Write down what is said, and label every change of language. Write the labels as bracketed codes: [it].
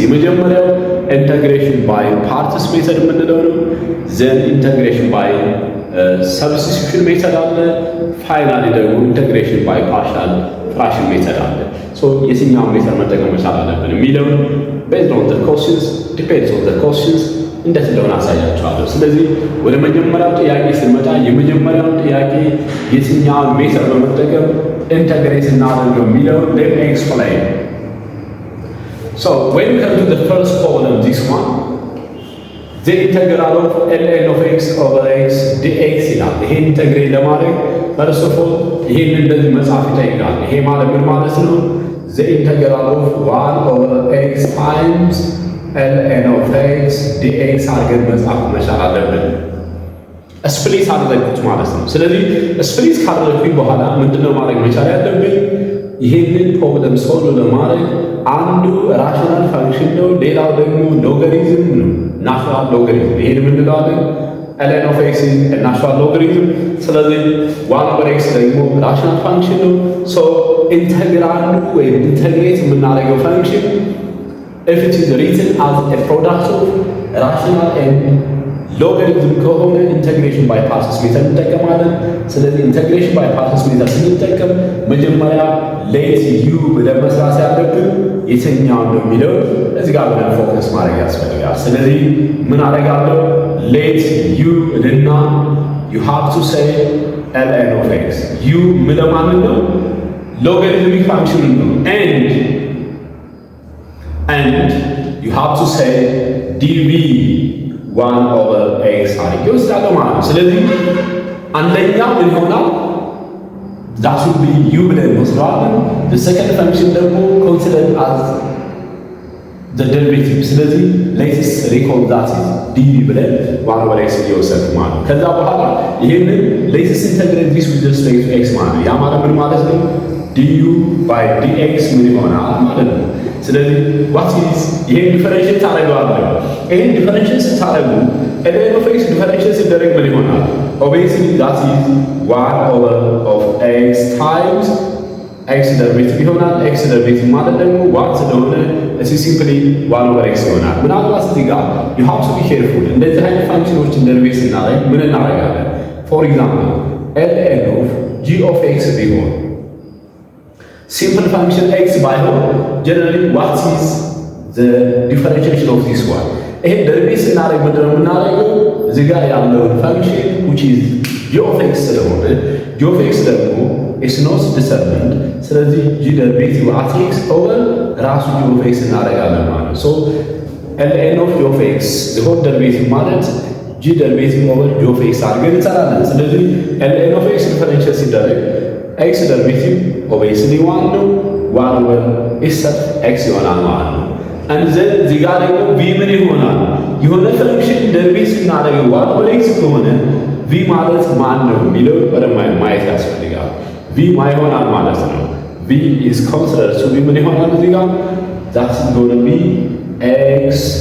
[am] የመጀመሪያው [en] integration by parts method [am] የምንለው ነው። [en] then integration by substitution method [am] አለ። finally ደግሞ [en] integration by partial fraction method [am] አለ። so የትኛውን ሜተድ መጠቀም መቻል አለብን የሚለው [en] based on the questions [am] depends on the questions እንዴት እንደሆነ አሳያችኋለሁ። ስለዚህ ወደ መጀመሪያው ጥያቄ ስንመጣ የመጀመሪያው ጥያቄ የትኛውን ሜተድ በመጠቀም ኢንተግሬት እናደርገው የሚለው [en] let me explain. So when we come to the first problem, this one, the integral of ln of x over x dx [am] ይላል። ይሄን ኢንተግሬት ለማድረግ [en] first of all [am] ይሄን እንደዚህ መጻፍ ይጠይቃል። ይሄ ማለት ምን ማለት ነው? [en] the integral of 1 over x times ln of x dx [am] አድርገን መጻፍ መቻል አለብን። ስፕሊት አደረግኩት ማለት ነው። ስለዚህ ስፕሊት ካደረግኩኝ በኋላ ምንድነው ማድረግ መቻል ያለብን? ይሄንን ፕሮብለም ሶልቭ ለማድረግ አንዱ ራሽናል ፋንክሽን ነው፣ ሌላው ደግሞ ሎጋሪዝም ነው፣ ናቹራል ሎጋሪዝም። ይሄን ምንለዋለን? ln of x ናቹራል ሎጋሪዝም። ስለዚህ 1 over x ደግሞ ራሽናል ፋንክሽን ነው። ሶ ኢንተግራንዱ ወይም ኢንተግሬት የምናደርገው ፋንክሽን [en] if it is written as a product of rational and logarithm [am] ከሆነ ኢንተግሬሽን ባይ ፓርትስ ሜተድ እንጠቀማለን። ስለዚህ ኢንተግሬሽን ባይ ፓርትስ ሜተድ ስንጠቀም መጀመሪያ ሌት ዩ ብለን መስራት ያለብን የትኛው ነው የሚለው እዚህ ጋር ብለን ፎከስ ማድረግ ያስፈልጋል። ስለዚህ ምን አደርጋለሁ? [en] ሌት ዩ እና you have to say ln of x ዩ [am] ምን ማለት ነው? [en] ሎጋሪትሚክ ፋንክሽን ነው and you have to say dv 1 over x [am] አድርጌ ወስዳለሁ ማለት ነው። ስለዚህ አንደኛው ምን ይሆናል? [en] that should be u [am] ብለን እንወስደዋለን። [en] the second function ደግሞ considered as the derivative። ስለዚህ let's recall that is dv ብለን 1 over x [am] እየወሰድን ማለት ነው። ከዛ በኋላ ይሄንን [en] let's integrate this with respect to x [am] ማለት ነው። ያ ማለት ምን ማለት ነው? du by dx ምን ይሆናል ማለት ነው። ስለዚህ [en] what is [am] ይሄን ዲፈረንሺየት ታደርገዋለህ። ይሄን ዲፈረንሺየት ስታደርጉ ln of x ዲፈረንሺየት ሲደረግ ምን ይሆናል? [en] obviously that is 1 over of x times x [am] ደሪቬቲቭ ይሆናል። x ደሪቬቲቭ ማለት ደግሞ 1 ስለሆነ እዚህ ሲምፕሊ 1 over x ይሆናል። ምናልባት እዚህ ጋር [en] you have to be careful [am] እንደዚህ አይነት ፋንክሽኖችን ደሪቬት ስናደርግ ምን እናደርጋለን? [en] for example ln of g of x ቢሆን simple function x ባይሆን generally what is the differentiation of this one? [am] ይሄ ደሪቬት ስናደርግ ምንድነው የምናደርገው? እዚህ ጋር ያለውን function [en] which is g of x [am] ስለሆነ g of x ደግሞ [en] is not determined። [am] ስለዚህ g derivative at x over ራሱ g of x እናደርጋለን ማለት ነው። [en] so ln of g of x the whole derivative [am] ማለት g derivative over g of x አድርገን እንሰራለን። ስለዚህ ln of x differentiate ሲደረግ x derivative obviously 1 ነው። 1 over x ይሆናል ማለት ነው። አንዘን እዚህ ጋር ደግሞ ቪ ምን ይሆናል? የሆነ ፈንክሽን ደርቤት ስናደርገው ዋን ኦቨር ኤክስ ከሆነ ቪ ማለት ማን ነው የሚለው በደንብ ማየት ያስፈልጋል። ቪ ማ ይሆናል ማለት ነው። [en] ቪ ኢዝ ኮንሲደርድ ቱ ቢ [am] ምን ይሆናል እዚህ ጋር [en] that is going to be x